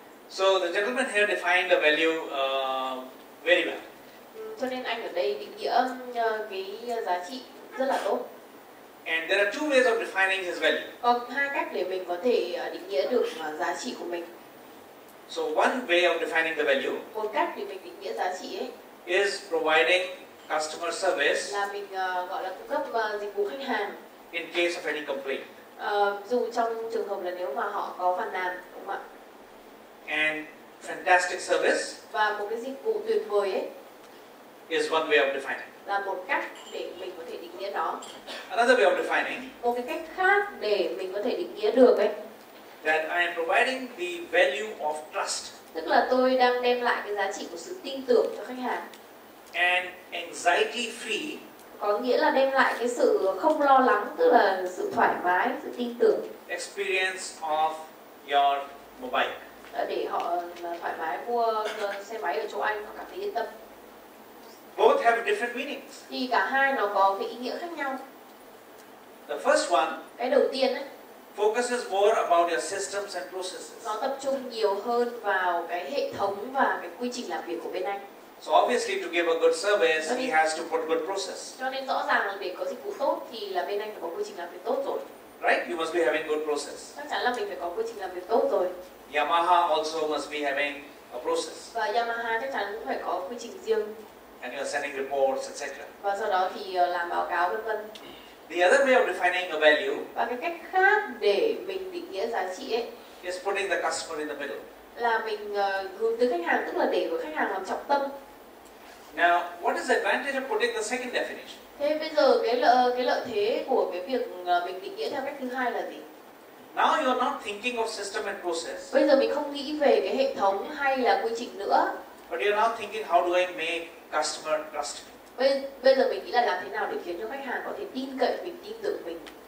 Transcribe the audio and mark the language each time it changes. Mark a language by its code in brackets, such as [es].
[en] So the gentleman here defined the value very well. [vi] Cho nên anh ở đây định nghĩa cái giá trị rất là tốt. [en] And there are two ways of defining his value. [vi] Có hai cách để mình có thể định nghĩa được giá trị của mình. [en] So one way of defining the value [vi] Một cách để mình định nghĩa giá trị ấy [en] is providing customer service [vi] là mình gọi là cung cấp dịch vụ khách hàng [en] in case of any complaint. [vi] Dù trong trường hợp là nếu mà họ có phàn nàn, đúng không ạ? [en] And fantastic service [vi] Và một cái dịch vụ tuyệt vời ấy [en] is one way of defining. [vi] là một cách để mình có thể định nghĩa nó. [en] Another way of defining [vi] Một cái cách khác để mình có thể định nghĩa được ấy, [en] that I am providing the value of trust [vi] tức là tôi đang đem lại cái giá trị của sự tin tưởng cho khách hàng. [en] and anxiety free [vi] Có nghĩa là đem lại cái sự không lo lắng, tức là sự thoải mái, sự tin tưởng [en] experience of your mobile. [vi] để họ thoải mái mua xe máy ở chỗ anh, họ cảm thấy yên tâm. [en] Both have different meanings. [vi] Thì cả hai nó có cái ý nghĩa khác nhau. [en] The first one [vi] Cái đầu tiên ấy, [en] focuses more about your systems and processes. [vi] nó tập trung nhiều hơn vào cái hệ thống và cái quy trình làm việc của bên anh. [en] So obviously to give a good service, he has to put good process. [vi] Cho nên rõ ràng là để có dịch vụ tốt thì là bên anh phải có quy trình làm việc tốt rồi. [en] Right? You must be having good process. [vi] Chắc chắn là mình phải có quy trình làm việc tốt rồi. [en] Yamaha also must be having a process. [vi] Và Yamaha chắc chắn cũng phải có quy trình riêng. [en] And you are sending reports, etc. [vi] Và sau đó thì làm báo cáo vân vân. [en] The other way of defining a value [vi] Và cái cách khác để mình định nghĩa giá trị ấy [en] is putting the customer in the middle. [vi] là mình hướng tới khách hàng, tức là để của khách hàng làm trọng tâm. [en] Now, what is the advantage of putting the second definition? [vi] Thế bây giờ cái lợi thế của cái việc mình định nghĩa theo cách thứ hai là gì? [en] Now you are not thinking of system and process, [vi] Bây giờ mình không nghĩ về cái hệ thống hay là quy trình nữa. [en] but you are now thinking how do I make customer trust me? [vi] Bây giờ mình nghĩ là làm thế nào để khiến cho khách hàng có thể tin cậy mình, tin tưởng mình.